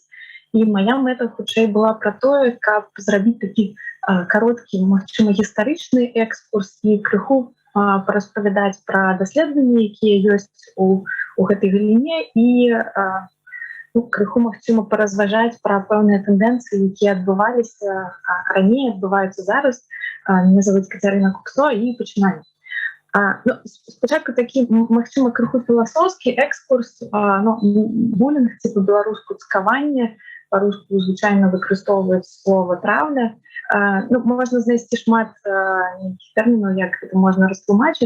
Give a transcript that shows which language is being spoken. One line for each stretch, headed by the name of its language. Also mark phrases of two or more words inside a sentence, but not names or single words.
Belarusian: І мая мэта хутчэй была пра тое, каб зрабіць такі кароткі, магчыма, гістарычны экскурс і крыху параспавядаць пра даследаванні, якія ёсць у гэтай галіне і крыху, магчыма, паразважаць пра пэўныя тэндэнцыі, якія адбываліся раней, адбываюцца зараз.
Russian: Меня зовут Катерина Куксо, и пачынаем.
Belarusian: Спачатку такі, магчыма, крыху філасофскі экскурс. Булінг, типа беларуску цкаванне, па-руску звычайна выкарыстоўваюць слова траўля. Можна знайсці шмат нейкіх тэрмінаў, як гэта можна растлумачыць.